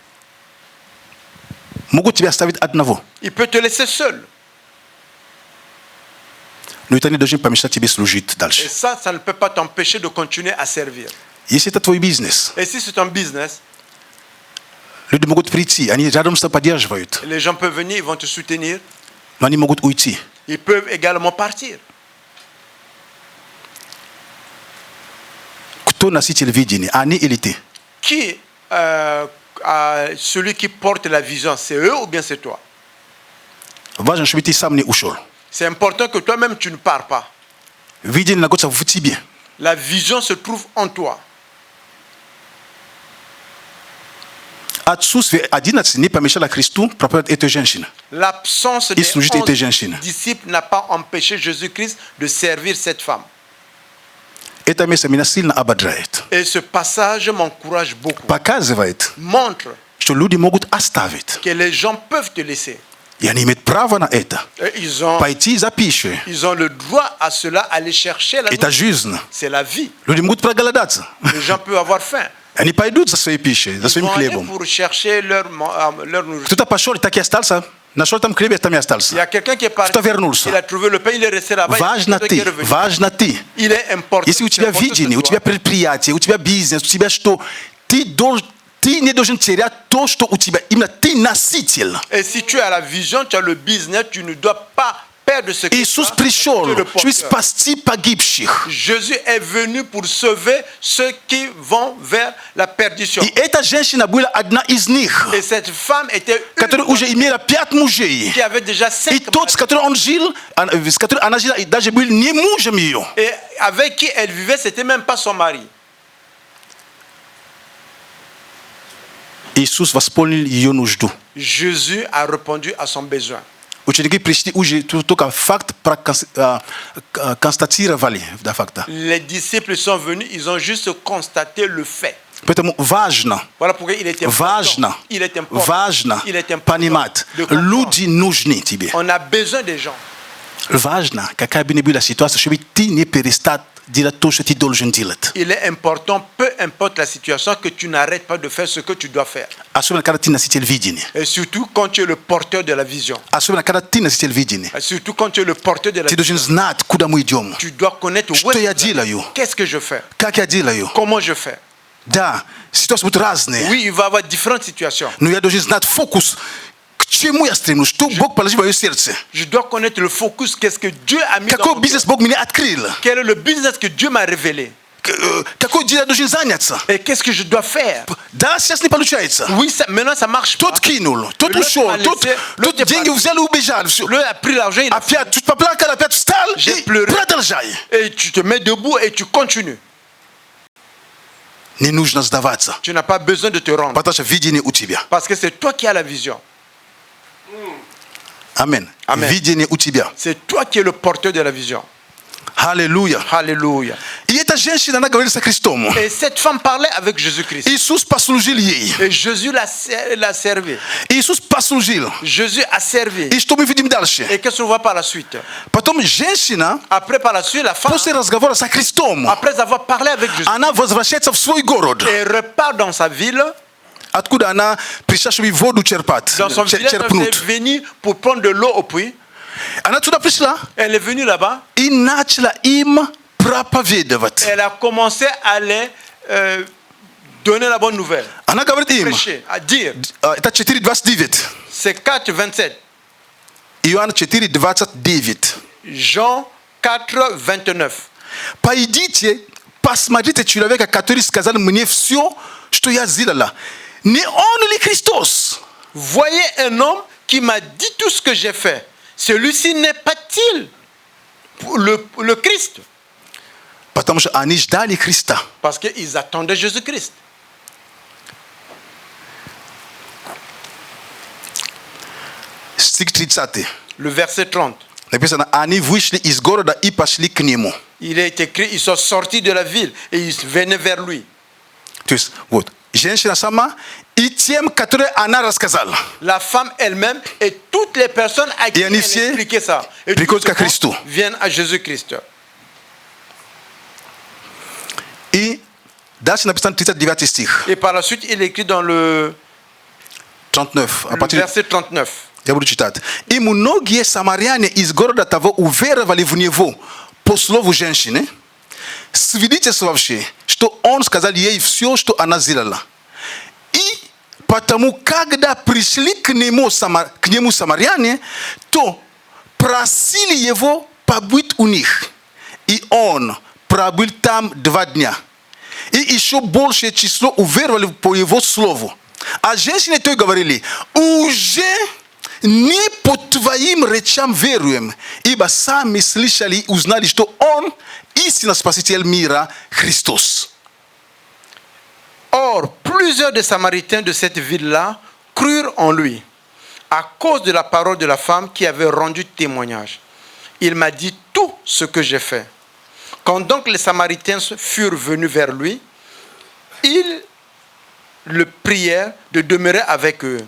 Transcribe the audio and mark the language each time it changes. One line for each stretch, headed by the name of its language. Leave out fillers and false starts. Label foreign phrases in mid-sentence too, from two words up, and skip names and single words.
Russian: Могут тебя оставить одного.
French: Il peut te laisser seul.
Russian: Но это не должно помешать тебе служить
French: Et
Russian: дальше.
French: ça ne peut pas t'empêcher de continuer à servir.
Russian: Если это твой бизнес,
French: Et si c'est un business,
Russian: люди могут прийти, они рядом с тобой поддерживают,
French: les gens peuvent venir, ils vont te soutenir.
Russian: но они могут уйти.
French: Ils peuvent également partir.
Russian: Кто носитель видения, они или ты?
French: Qui, celui qui porte la vision, c'est eux ou bien c'est toi?
Russian: Важно, чтобы ты сам не ушел.
French: C'est important que toi-même tu ne pars pas.
Russian: Видение находится в тебе.
French: La vision se trouve en toi.
Russian: Отсутствие 11 не помешало Христу проповедовать этой женщине.
French: L'absence Et des
Russian: служить этой женщине.
French: 11 disciples n'a pas empêché Jésus-Christ de servir cette femme.
Russian: Это место меня сильно ободряет.
French: Et ce passage m'encourage beaucoup.
Russian: Показывает,
French: Montre
Russian: что люди могут оставить.
French: que les gens peuvent te laisser.
Russian: И они имеют право на это.
French: Et ils ont
Russian: Пойти за пищей.
French: le droit à cela, aller chercher la
Russian: Это
French: nourriture.
Russian: жизнь.
French: C'est la vie.
Russian: Люди могут проголодаться.
French: Les gens peuvent avoir faim.
Russian: Они пойдут за своей пищей, за
French: Ils
Russian: своим
French: vont aller
Russian: хлебом.
French: pour chercher leur nourriture.
Russian: Кто-то пошел и так и остался. Нашел там хлеб и там и
French: Il y
Russian: остался.
French: a quelqu'un qui est parti,
Russian: Кто вернулся?
French: il a trouvé le pain, il est resté là-bas.
Russian: Важно
French: il y a quelqu'un qui est
Russian: ты,
French: revenu.
Russian: важно ты.
French: Il est important.
Russian: Если у тебя
French: c'est important
Russian: видение,
French: que
Russian: у тебя
French: toi.
Russian: предприятие, у тебя бизнес, у тебя что, ты не должен терять то, что у тебя. Именно ты носитель.
French: Et si tu as la vision, tu as le business, tu ne dois pas perdre ce que
Russian: Иисус
French: tu as.
Russian: пришел,
French: Tu es le
Russian: чтобы
French: porteur.
Russian: спасти погибших.
French: Jésus est venu pour sauver ceux qui vont vers la perdition.
Russian: И эта женщина была одна из них,
French: Et cette femme était une
Russian: которая уже имела 5 мужей.
French: qui avait déjà
Russian: И
French: 5
Russian: тот, с которым он жил, с которым она жила, даже был не мужем ее.
French: et avec qui elle vivait, c'était même pas son mari.
Russian: Иисус восполнил ее нужду.
French: Jésus a répondu à son besoin.
Russian: Ученики пришли уже только факт констатировали до факта.
French: Les disciples sont venus, ils ont juste constaté le fait.
Russian: Поэтому важно,
French: Voilà pourquoi il est important.
Russian: важно,
French: Il est important.
Russian: важно
French: Il est important
Russian: понимать,
French: de comprendre.
Russian: люди нужны тебе.
French: On a besoin des gens.
Russian: Важно, какая бы ни была ситуация, чтобы ты не перестал делать то, что ты должен делать.
French: Il est important, peu importe la situation, que tu n'arrêtes pas de faire ce que tu dois faire.
Russian: Особенно, когда ты носитель видения.
French: Et surtout quand tu es le porteur de la vision.
Russian: Особенно, когда ты носитель видения.
French: Et surtout quand tu es le porteur de la
Russian: Ты
French: vision.
Russian: должен знать, куда мы идем,
French: Tu dois connaître
Russian: что
French: où est-ce
Russian: я
French: que tu vas.
Russian: делаю,
French: Qu'est-ce que je fais,
Russian: как я делаю.
French: comment je fais.
Russian: Да, ситуации будут разные,
French: Oui, il va y avoir différentes situations.
Russian: но я должен знать фокус, к чему я стремлюсь, что Бог положил в мое сердце.
French: Je dois connaître le focus, qu'est-ce que Dieu a mis dans
Russian: Какой
French: mon
Russian: бизнес
French: cœur.
Russian: Бог мне открыл?
French: Quel est le business que Dieu m'a révélé.
Russian: Какой дело я должен заняться?
French: Et qu'est-ce que je dois faire.
Russian: Да, сейчас не получается.
French: Oui, maintenant ça marche pas.
Russian: Тот кинул, тот
French: L'autre
Russian: ушел,
French: m'a
Russian: тот
French: laissé, l'autre est
Russian: деньги
French: parti.
Russian: взял и убежал. Все.
French: L'autre a pris l'argent, il a
Russian: Опять чуть поплакал, опять встал
French: J'ai
Russian: и
French: pleuré.
Russian: продолжай.
French: et tu te mets debout et tu continues.
Russian: Не нужно сдаваться,
French: Tu n'as pas besoin de te rendre.
Russian: потому что видение у тебя.
French: Parce que c'est toi qui as la vision.
Russian: Амин.
French: Amen.
Russian: Видение у тебя.
French: C'est toi qui es le porteur de la vision.
Russian: Аллилуйя.
French: Alléluia.
Russian: И эта женщина, она говорит со Христом.
French: Et cette femme parlait avec Jésus-Christ.
Russian: Иисус послужил ей.
French: Et Jésus l'a servi.
Russian: Иисус послужил.
French: Jésus a servi.
Russian: И что мы видим дальше?
French: Et qu'est-ce qu'on voit par la suite?
Russian: Потом женщина,
French: Après, par la suite, la femme,
Russian: после разговора со Христом,
French: après avoir parlé avec Jésus,
Russian: она возвращается в свой город,
French: et repart dans sa ville,
Russian: откуда она пришла, чтобы воду черпать,
French: dans son village, elle est
Russian: черпнуть.
French: venue pour prendre de l'eau au puits.
Russian: Она туда пришла
French: Elle est venue là-bas.
Russian: и начала им проповедовать.
French: Elle a commencé à les donner la bonne nouvelle.
Russian: Она говорит им,
French: Prêcher, à dire.
Russian: это 4:29.
French: C'est 4, 27.
Russian: Иоанн 4:29.
French: Jean 4, 29.
Russian: Пойдите, посмотрите человека, который сказал мне все, что я сделала. Не он ли Христос?
French: Voyez un homme qui m'a dit tout ce que j'ai fait. Celui-ci n'est pas-il le Christ?
Russian: Потому что они ждали Христа.
French: Parce qu'ils attendaient Jésus-Christ.
Russian: Стих 30.
French: Le verset 30.
Russian: Написано, они вышли из города и пошли к нему.
French: Il est écrit, ils sont sortis de la ville et ils venaient vers lui.
Russian: То есть, вот, женщина сама и тем, которые она рассказала.
French: La femme elle-même et toutes les personnes à qui Et elle en effet, expliquait ça. Et
Russian: приходят
French: tous
Russian: ко Христу.
French: viennent à Jésus-Christ.
Russian: И дальше написано 39 стих.
French: Et par la suite, il écrit dans le
Russian: 39. А
French: le partir... verset 39.
Russian: Я буду читать. И многие самаряне из города того уверовали в него по слову женщины, свидетельствовавшие, что он сказал ей все, что она сделала. И потому, когда пришли к нему самаряне, то просили его побыть у них. И он пробыл там 2 дня. И еще большее число уверовали по его слову. А женщины то и говорили, уже не по твоим речам веруем, ибо сами слышали и узнали, что он истинно Спаситель мира, Христос.
French: Or, plusieurs des Samaritains de cette ville-là crurent en lui, à cause de la parole de la femme qui avait rendu témoignage. Il m'a dit tout ce que j'ai fait. Quand donc les Samaritains furent venus vers lui, ils le prièrent de demeurer avec eux.